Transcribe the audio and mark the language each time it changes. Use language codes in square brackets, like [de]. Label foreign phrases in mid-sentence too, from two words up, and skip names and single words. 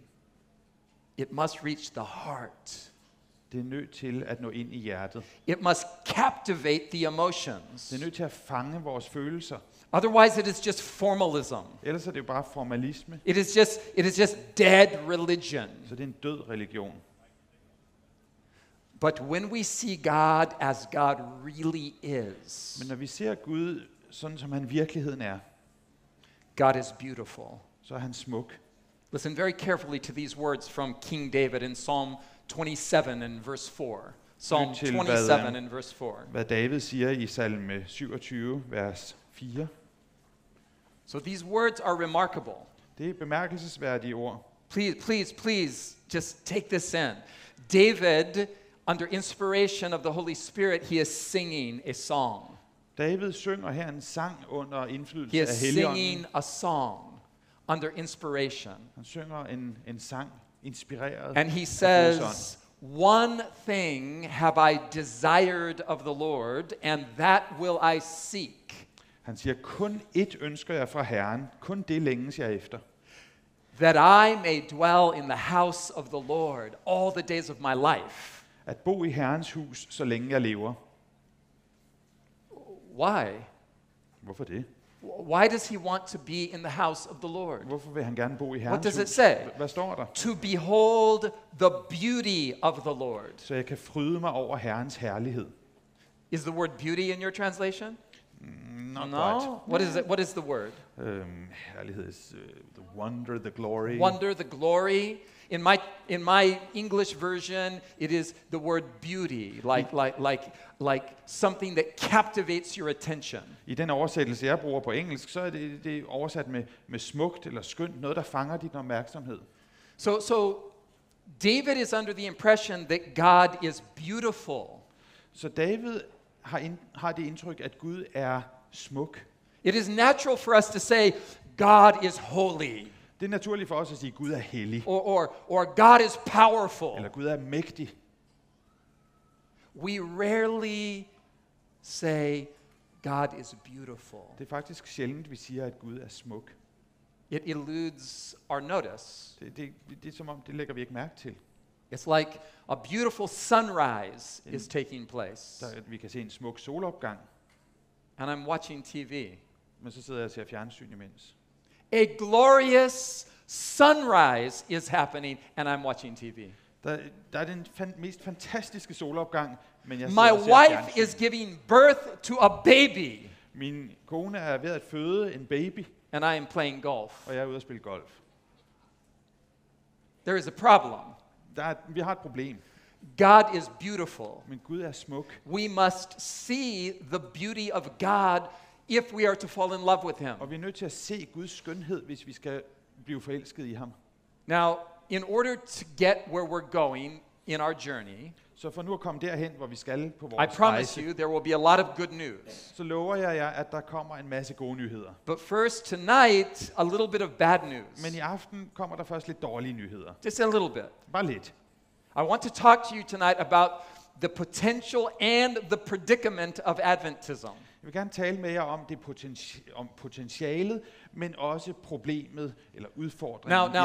[en] It must reach the heart. [da] Det er nødt til at nå ind i hjertet. [en] It must captivate the emotions. [da] Det er nødt til at fange vores følelser. [en] Otherwise, it is just formalism. [da] Ellers er det jo bare formalisme. [en] It is just dead religion. [da] Så det er en død religion. [en] But when we see God as God really is, [da] Men når vi ser Gud sådan som han i virkeligheden er, [en] God is beautiful. [da] så er han smuk. [en] Listen very carefully to these words from King David in Psalm 27 and verse 4. Psalm [da] Lyt til, [en] 27 and verse 4. [da] Hvad David siger i salme 27, vers 4. [en] So these words are remarkable. [da] Det er bemærkelsesværdige ord. [en] Please, just take this in. David, under inspiration of the Holy Spirit, he is singing a song. [da] David synger her en sang under indflydelse [en] He is [da] af [en] singing [da] Helligånden. [en] a song under inspiration. [da] Han synger en sang inspireret [en] And he [da] af Guds [en] says, "One thing have I desired of the Lord, and that will I seek, [da] Han siger, kun ét ønsker jeg fra Herren, kun det længes jeg efter. [en] that I may dwell in the house of the Lord all the days of my life." [da] At bo i Herrens hus, så længe jeg lever. [en] Why? [da] Hvorfor det? [en] Why does he want to be in the house of the Lord? [da] Hvorfor vil han gerne bo i [en] What [da] Herrens [en] does it [da] hus? [en] say? [da] Hvad står der? [en] To behold the beauty of the Lord. [da] Så jeg kan fryde mig over Herrens herlighed. [en] Is the word beauty in your translation? Not No. What is it? What is the word? Herlighed is the wonder, the glory. Wonder, the glory. In my English version, it is the word beauty, like something that captivates your attention. [da] I den oversættelse, jeg bruger på engelsk, så er det oversat med smukt eller skønt, noget, der fanger din opmærksomhed. [en] So David is under the impression that God is beautiful. [da] Så David har det indtryk, at Gud er smuk. [en] It is natural for us to say, God is holy, [da] Det er naturligt for os at sige, at Gud er hellig, [en] or God is powerful. [da] eller Gud er mægtig. [en] We rarely say, God is beautiful. [da] Det er faktisk sjældent, vi siger, at Gud er smuk. [en] It eludes our notice. [da] Det er som om, det lægger vi ikke mærke til. [en] It's like a beautiful sunrise is taking place, [da] Vi kan se en smuk solopgang, [en] and I'm watching TV. [da] men så sidder jeg og ser fjernsyn imens. [en] A glorious sunrise is happening, and I'm watching TV. [da] Der er den mest fantastiske solopgang, men jeg [en] My [da] sidder og ser [en] wife [da] fjernsyn. [en] is giving birth to a baby, [da] Min kone er ved at føde en baby, [en] and I am playing golf. [da] og jeg er ude at spille golf. [en] There is a problem. [da] Vi har et problem, [en] God is beautiful. [da] men Gud er smuk. [en] We must see the beauty of God if we are to fall in love with Him. [da] Og vi er nødt til at se Guds skønhed, hvis vi skal blive forelsket i ham. [en] Now, in order to get where we're going in our journey, [da] Så for nu at komme derhen, hvor vi skal på [en] I [da] vores [en] promise [da] rejse, [en] you there will be a lot of good news. [da] så lover jeg jer, at der kommer en masse gode nyheder. [en] But first, tonight, a little bit of bad news. [da] Men i aften kommer der først lidt dårlige nyheder. [en] Just a little bit. [da] Bare lidt. [en] I want to talk to you tonight about the potential and the predicament of Adventism. [da] Jeg vil gerne tale med jer om det om potentialet, men også problemet eller udfordringen i